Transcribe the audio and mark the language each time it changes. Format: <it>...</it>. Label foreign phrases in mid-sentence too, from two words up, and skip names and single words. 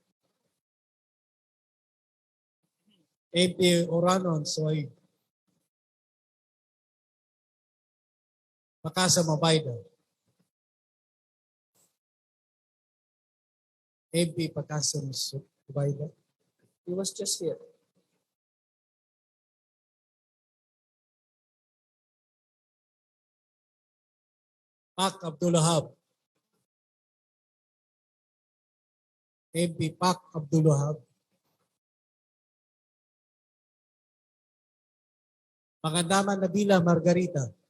<en>MP Oranon Soib. Makasa Mabayda. MP Pakasa Mabayda. He was just here. Pak Abdulahab. MP Pak Abdulahab. Pangandaman Nabila Margarita.</en>